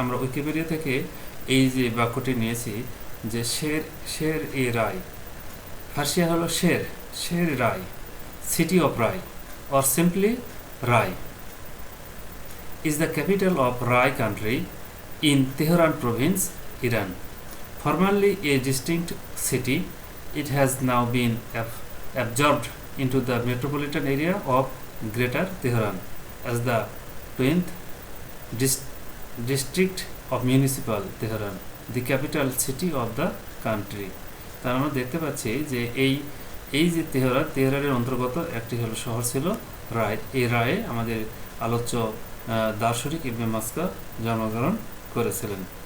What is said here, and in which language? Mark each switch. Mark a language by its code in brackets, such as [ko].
[bn] আমরা উইকিপিডিয়া থেকে এই যে বাক্যটি নিয়েছি যে শের এ রায়, ফার্সিয়া হলো শের রায়, city of Roy, [en] or simply Rai, is the capital of Rai country in Tehran province, Iran. Formerly a distinct city, it has now been absorbed into the metropolitan area of Greater Tehran as the 20th district of municipal Tehran, the capital city of the country. [bn] তার আমরা দেখতে পাচ্ছি যে এই যে তেহরানের অন্তর্গত একটি হলো শহর ছিল রায়। এই রায়ে আমাদের আলোচ্য দার্শনিক ইবনে মাসকাহ জন্মগ্রহণ করেছিলেন।